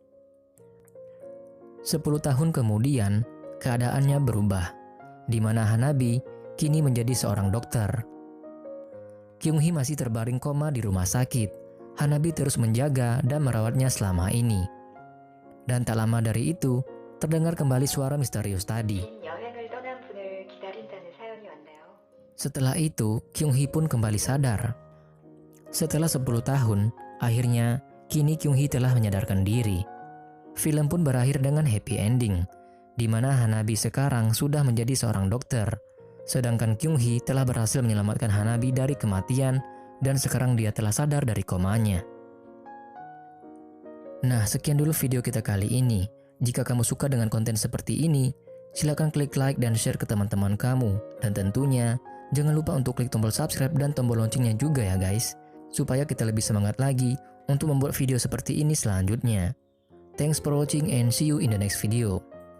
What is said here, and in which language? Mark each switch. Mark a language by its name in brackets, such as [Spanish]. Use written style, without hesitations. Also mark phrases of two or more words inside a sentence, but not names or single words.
[Indonesian] 10 tahun kemudian, keadaannya berubah, di mana Hanabi kini menjadi seorang dokter. Kyung-hee masih terbaring koma di rumah sakit. Hanabi terus menjaga dan merawatnya selama ini. Dan tak lama dari itu, terdengar kembali suara misterius tadi. [Korean] 여행을 떠난 분을 기다린다는 사연이 왔네요. [Indonesian] Setelah itu, Kyung-hee pun kembali sadar. Setelah 10 tahun, akhirnya kini Kyung-hee telah menyadarkan diri. Film pun berakhir dengan [English] happy ending, [Indonesian] di mana Hanabi sekarang sudah menjadi seorang dokter, sedangkan Kyung-hee telah berhasil menyelamatkan Hanabi dari kematian dan sekarang dia telah sadar dari komanya. Nah, sekian dulu video kita kali ini. Jika kamu suka dengan konten seperti ini, silakan klik like dan share ke teman-teman kamu. Dan tentunya, jangan lupa untuk klik tombol subscribe dan tombol loncengnya juga ya guys, supaya kita lebih semangat lagi untuk membuat video seperti ini selanjutnya. [English] Thanks for watching and see you in the next video.